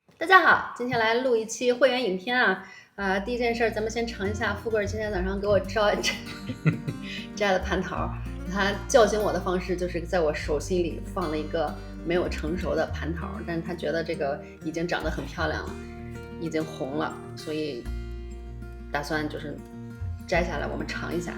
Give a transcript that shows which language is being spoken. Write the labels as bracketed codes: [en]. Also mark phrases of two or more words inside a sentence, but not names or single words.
[zh] 大家好，今天來錄一期會員影片啊。第一件事咱們先嘗一下富貴兒今天早上給我摘的蟠桃。他叫醒我的方式就是在我手心裡放了一個沒有成熟的蟠桃，但是他覺得這個已經長得很漂亮了，已經紅了，所以打算就是摘下來我們嘗一下。